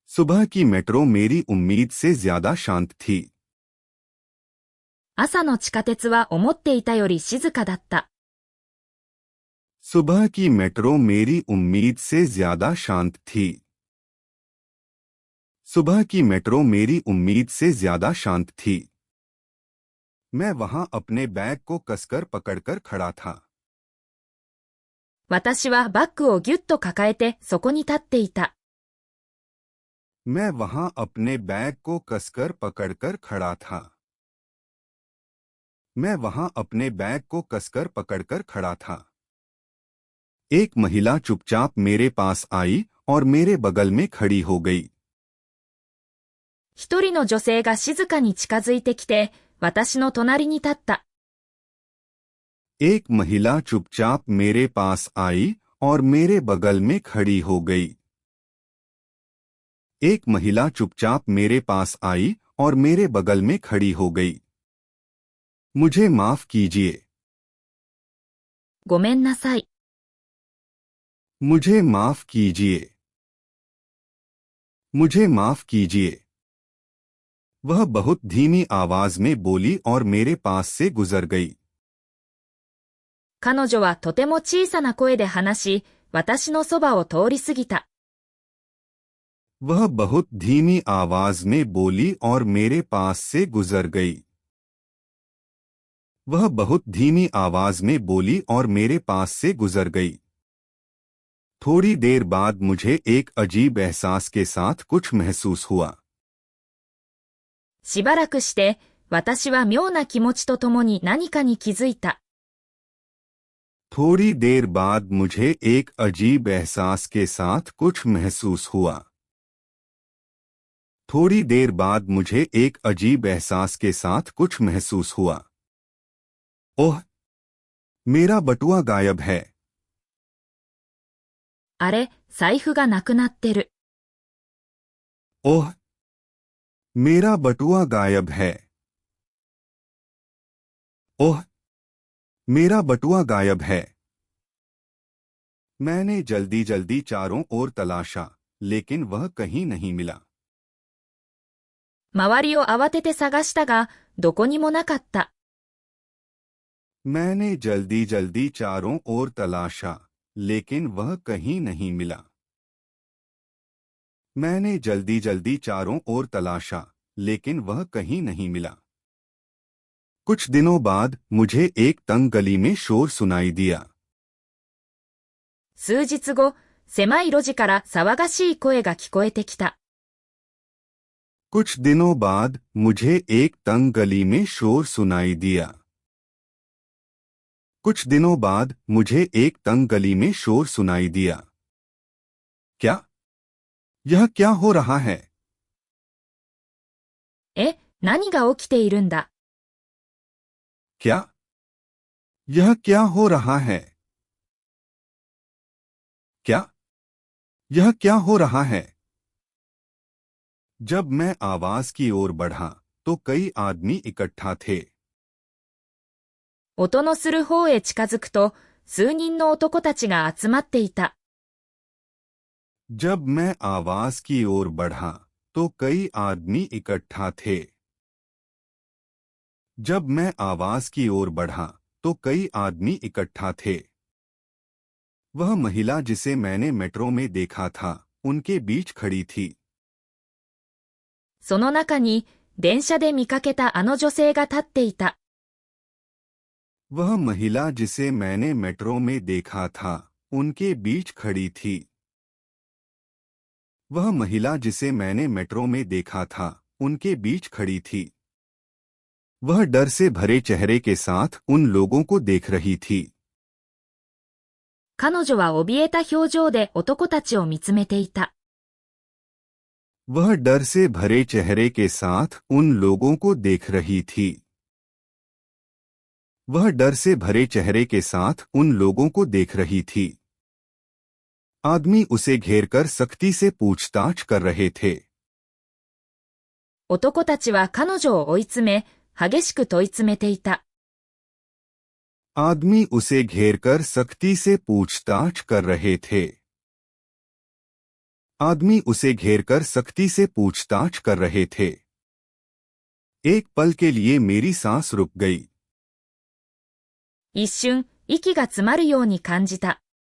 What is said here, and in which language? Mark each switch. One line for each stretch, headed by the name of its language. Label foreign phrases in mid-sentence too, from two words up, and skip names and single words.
Hindi: सुबह की मेट्रो मेरी उम्मीद से ज्यादा शांत थी।
Japanese: 朝の地下鉄は思っていたより静かだった。
Hindi: सुबह की मेट्रो मेरी उम्मीद से ज्यादा शांत थी। सुबह की मेट्रो मेरी उम्मीद से ज्यादा शांत थी। मैं वहां अपने बैग को कसकर पकड़कर खड़ा था।
Japanese: 私はバッグをぎゅっと抱えてそこに立っていた。
Hindi: मैं वहां अपने बैग को कसकर पकड़कर खड़ा था। मैं वहां अपने बैग को कसकर पकड़कर खड़ा था। एक महिला चुपचाप मेरे पास आई और मेरे बगल में खड़ी हो गई।
Japanese: 一人の女性が静かに近づいてきて、私の隣に立った。
Hindi: एक महिला चुपचाप मेरे पास आई और मेरे बगल में खड़ी हो गई। एक महिला चुपचाप मेरे पास आई और मेरे बगल में खड़ी हो गई। मुझे माफ कीजिए।
Japanese: ごめんなさい。
Hindi: मुझे माफ कीजिए। मुझे माफ कीजिए। वह बहुत धीमी आवाज में बोली और मेरे पास से गुजर गई।
Japanese: 彼女はとても小さな声で話し、私のそばを通り過ぎた。
Hindi: वह बहुत धीमी आवाज में बोली और मेरे पास से गुजर गई। वह बहुत धीमी आवाज में बोली और मेरे पास से गुजर गई। थोड़ी देर बाद मुझे एक अजीब एहसास के साथ कुछ महसूस हुआ।
Japanese: しばらくして、私は妙な気持ちとともに何かに気づいた。
Hindi: थोड़ी देर बाद मुझे एक अजीब एहसास के साथ कुछ महसूस हुआ। थोड़ी देर बाद मुझे एक अजीब एहसास के साथ कुछ महसूस हुआ। ओह! मेरा बटुआ गायब है।
Japanese: あれ、財布がなくなってる。
Hindi: ओह! मेरा बटुआ गायब है। ओह! मेरा बटुआ गायब है। मैंने जल्दी जल्दी चारों ओर तलाशा, लेकिन वह कहीं नहीं मिला।
Japanese: 周りを慌てて探したが、どこにもなかった。
Hindi: मैंने जल्दी जल्दी चारों ओर तलाशा, लेकिन वह कहीं नहीं मिला। मैंने जल्दी जल्दी चारों ओर तलाशा, लेकिन वह कहीं नहीं मिला। कुछ दिनों बाद मुझे एक तंग गली में शोर सुनाई दिया।
Japanese: 数日後、狭い路地から騒がしい声が聞こえてきた。
Hindi: कुछ दिनों बाद मुझे एक तंग गली में शोर सुनाई दिया। कुछ दिनों बाद मुझे एक तंग गली में शोर सुनाई दिया। क्या? यह क्या हो रहा है?
Japanese: え、何が起きているんだ。
Hindi: क्या? यह क्या हो रहा है? क्या? यह क्या हो रहा है? जब मैं आवाज की ओर बढ़ा, तो कई आदमी इकट्ठा थे।
Japanese: 音のする方へ近づくと、数人の男たちが集まっていた。
Hindi: जब मैं आवाज की ओर बढ़ा, तो कई आदमी इकट्ठा थे। जब मैं आवाज की ओर बढ़ा, तो कई आदमी इकट्ठा थे। वह महिला जिसे मैंने मेट्रो में देखा था, उनके बीच खड़ी थी।
Japanese: その中に、電車で見かけたあの女性が立っていた。
Hindi: वह महिला जिसे मैंने मेट्रो में देखा था, उनके बीच खड़ी थी। वह महिला जिसे मैंने मेट्रो में देखा था, उनके बीच खड़ी थी। वह डर से भरे चेहरे के साथ उन लोगों को देख रही थी।
Japanese: 彼女は怯えた表情で男たちを見つめていた。
Hindi: वह डर से भरे चेहरे के साथ उन लोगों को देख रही थी। वह डर से भरे चेहरे के साथ उन लोगों को देख रही थी। आदमी उसे घेरकर सख्ती से पूछताछ कर रहे थे।
Japanese: 男たちは彼女を追い詰め、激しく問い詰めていた。
Hindi: आदमी उसे घेरकर सख्ती से पूछताछ कर रहे थे। आदमी उसे घेरकर सख्ती से पूछताछ कर रहे थे। एक पल के लिए मेरी सांस रुक गई।
Japanese: 一瞬、息が詰まるように感じた。